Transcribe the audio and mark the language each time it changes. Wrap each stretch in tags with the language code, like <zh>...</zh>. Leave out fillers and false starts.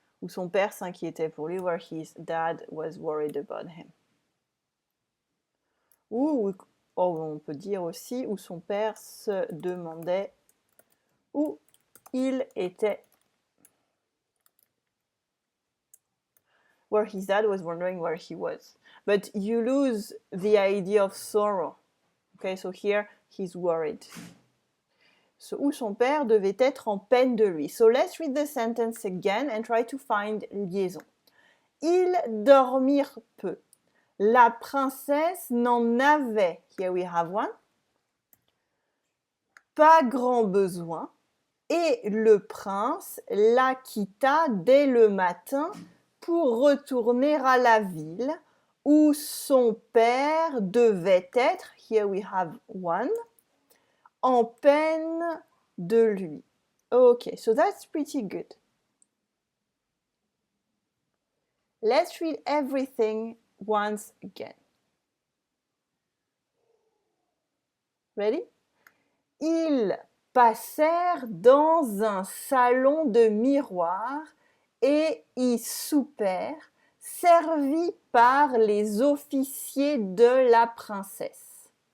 <fr>Ou son père s'inquiétait pour lui,</fr> <en>where his dad was worried about him.</en> <fr>Ou on peut dire aussi où son père se demandait où il était.</fr> <en>Where his dad was wondering where he was. But you lose the idea of sorrow. Okay, so here he's worried.</en> <fr>So, où son père devait être en peine de lui.</fr> <en>So let's read the sentence again and try to find liaison.</en> <fr>Ils dormirent peu. La princesse n'en avait,</fr> <en>here we have one,</en> <fr>pas grand besoin, et le prince la quitta dès le matin pour retourner à la ville où son père devait être, here we have one, en peine de lui.</fr> <en>Okay, so that's pretty good. Let's read everything once again. Ready?</en> <fr>Ils passèrent dans un salon de miroirs et y soupèrent, servis par les officiers de la princesse.</fr>